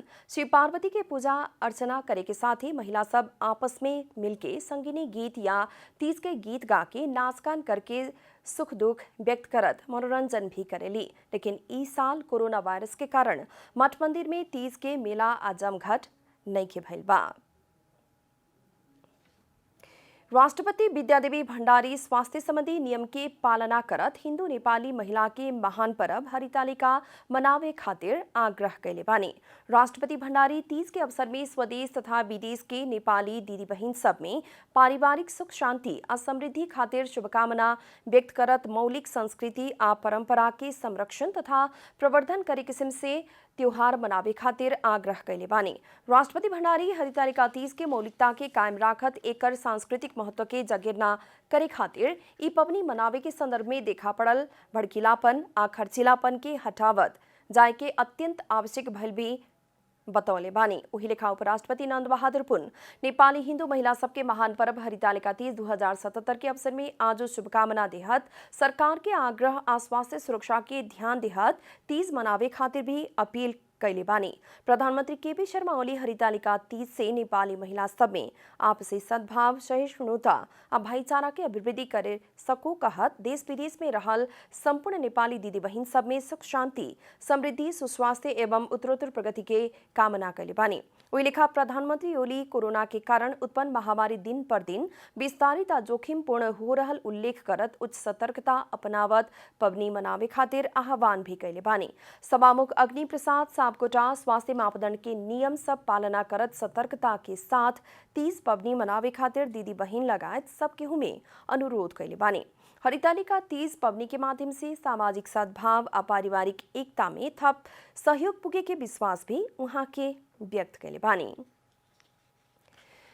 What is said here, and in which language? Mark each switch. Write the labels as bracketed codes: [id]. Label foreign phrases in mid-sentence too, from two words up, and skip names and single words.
[bho] शिव पार्वती के पूजा अर्चना करे के साथ ही महिला सब आपस में मिलके संगीनी गीत या तीज के गीत गा के नाच गान करके सुख दुख व्यक्त करत मनोरंजन भी करेली। लेकिन इस साल कोरोना वायरस के कारण मठ मंदिर में तीज के मेला आ जमघट नइखे भइल बा। राष्ट्रपति विद्यादेवी भण्डारी स्वास्थ्य संबंधी नियम के पालना करत हिंदू नेपाली महिला के महान पर्व हरितालिका मनावे खातिर आग्रह कैले बानी। राष्ट्रपति भण्डारी तीज के अवसर में स्वदेश तथा विदेश के नेपाली दीदी बहिन सब में पारिवारिक सुख शांति आ समृद्धि खातिर शुभकामना व्यक्त करत मौलिक संस्कृति आ परंपरा के संरक्षण तथा प्रवर्धन करे किस्म से त्योहार मनावे खातिर आग्रह कैले बानी। राष्ट्रपति भण्डारी हरितालिका तीज के मौलिकता के कायम राखत एकर सांस्कृतिक महत्व के जगेरना करे खातिर ई पवनी मनावे के संदर्भ में देखा पड़ल भड़कीलापन आ खर्चीलापन के हटावत जाय के अत्यंत आवश्यक भइल भी बतौले बानी। वही लेखा उपराष्ट्रपति नंद बहादुर पुन नेपाली हिंदू महिला सबके महान पर्व हरितालिका तीज 2077 के अवसर में आज शुभकामना देहत सरकार के आग्रह आ स्वास्थ्य सुरक्षा के ध्यान देहत तीज मनावे खातिर भी अपील कैले बानी। प्रधानमंत्री केपी शर्मा ओली हरितालिका तीज से नेपाली महिला सब में आपसी सद्भाव, सहिष्णुता आ भाईचारा के अभिवृद्धि करे सको कहत देश विदेश में रहल संपूर्ण नेपाली दीदी बहिन सब में सुख शांति, समृद्धि, सुस्वास्थ्य एवं उत्तरोत्तर प्रगति के कामना कैले बानी। वही लेखा प्रधानमंत्री ओली कोरोना के कारण उत्पन्न महामारी दिन पर दिन विस्तारित आ जोखिम पूर्ण हो रहल उल्लेख करत उच्च सतर्कता अपनावत पवनी मनावे खातिर आह्वान भी कैले बानी। सभामुख अग्नि प्रसाद साबकोटा स्वास्थ्य मापदंड के नियम सब पालना करत सतर्कता के साथ तीज पवनी मनावे खातिर दीदी बहिन लगायत सब केहू में अनुरोध कैले बानी। हरितालिका तीज पवनी के माध्यम से सामाजिक सद्भाव आ पारिवारिक एकता में थप सहयोग पुगे के विश्वास भी उहाँ के व्यक्त कैले बानी।